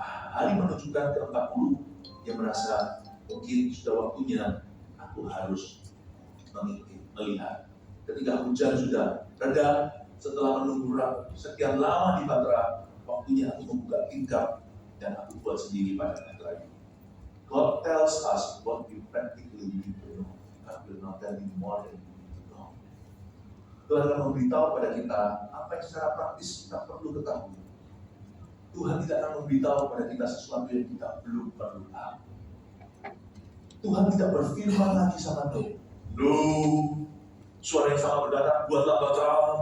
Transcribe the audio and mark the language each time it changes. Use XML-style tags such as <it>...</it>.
<id>Hari menunjukkan ke-40, dia merasa mungkin sudah waktunya aku harus melihat. Ketika hujan sudah reda, setelah menunggu sekian lama di bahtera, waktunya aku membuka tingkap dan aku buat sendiri pada bahtera itu.</id> <en>God tells us what we practically need to know. God will not tell you more than you need to know.</en> <id>Tuhan akan memberitahu pada kita apa yang secara praktis kita perlu ketahui. Tuhan tidak akan memberitahu pada kita sesuatu yang kita belum perlu tahu. Tuhan tidak berfirman lagi sama Nuh. Nuh, suara yang sama berkata, buatlah bahtera.</id>